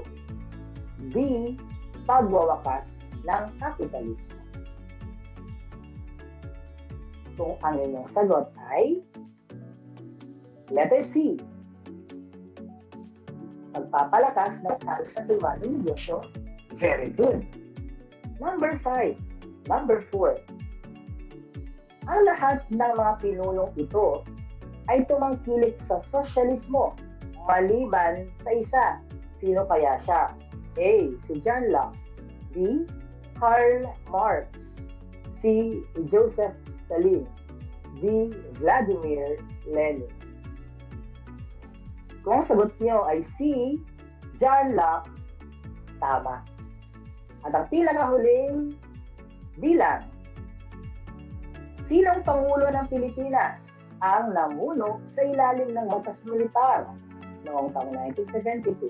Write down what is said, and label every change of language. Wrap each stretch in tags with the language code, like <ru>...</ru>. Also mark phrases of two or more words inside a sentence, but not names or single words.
<tl>D. Pagwawakas ng kapitalismo. Kung ang inyong sagot ay letter C, pagpapalakas ng kahal sa pribadong negosyo,</tl> <en>very good.</en> <tl>Number 4, ang lahat ng mga pinunong ito ay tumangkilik sa sosyalismo maliban sa isa. Sino kaya siya? A. Si John Locke. B. Karl Marx. C. Joseph Stalin. D. Vladimir Lenin. Kung ang sagot niyo ay C. John Locke, tama. At ang pinakahuling bilang, sinong Pangulo ng Pilipinas ang namuno sa ilalim ng batas militar noong taong 1972?</tl>